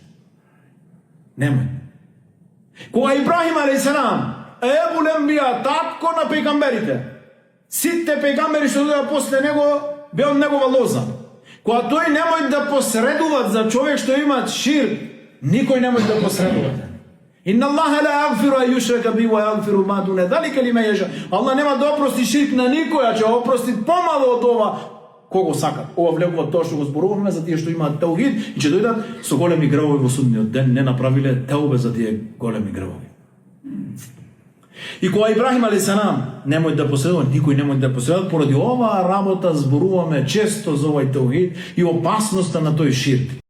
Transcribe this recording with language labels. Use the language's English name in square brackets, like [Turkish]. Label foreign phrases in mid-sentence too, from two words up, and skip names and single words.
[Macedonian] Немој. Кога Ибрахим алейхиселам, [Arabic] أبو الأنبياء, [Macedonian] татко на пејгамберите, сите пејгамбери што дојдоа после него беа од негова лоза. Кога тој немој да посредуват за човек што имат ширк, никој немој да посредувате. [Arabic] إن الله لا يغفر أن يشرك به ويغفر ما دون ذلك لمن يشاء. [Macedonian] Аллах нема да опрости ширк на никој, а ќе опрости помало од ова кого сакат. Ова влегува тоа што го зборуваме за тие што имаат теухид и ќе дојдат со големи гревови во судниот ден, не направиле теубе за тие големи гревови. И кога Ибрахим алейхиселам немој да посредува, никој немој да посредува, поради оваа работа зборуваме често за овој теухид и опасноста на тој ширк.